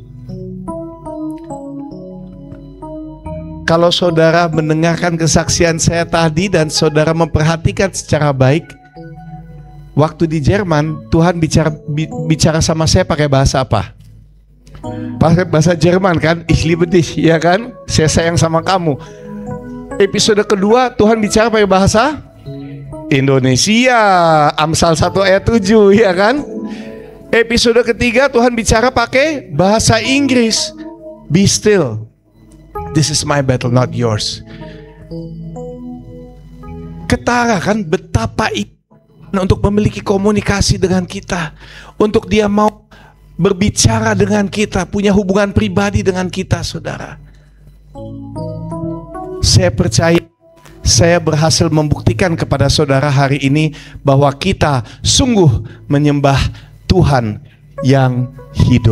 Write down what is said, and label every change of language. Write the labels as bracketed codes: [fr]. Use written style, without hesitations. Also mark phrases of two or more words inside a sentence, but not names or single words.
[id] Kalau saudara mendengarkan kesaksian saya tadi dan saudara memperhatikan secara baik, waktu di Jerman Tuhan bicara sama saya pakai bahasa apa? Pakai bahasa Jerman kan? [de] Ich liebe dich, [id] ya kan? Saya sayang sama kamu. Episode kedua Tuhan bicara pakai bahasa Indonesia, Amsal 1 ayat 7, ya kan? Episode ketiga Tuhan bicara pakai bahasa Inggris, [en] be still, this is my battle, not yours. [id] Ketara kan betapa untuk memiliki komunikasi dengan kita, untuk dia mau berbicara dengan kita, punya hubungan pribadi dengan kita, saudara. Saya percaya saya berhasil membuktikan kepada saudara hari ini bahwa kita sungguh menyembah Tuhan yang hidup.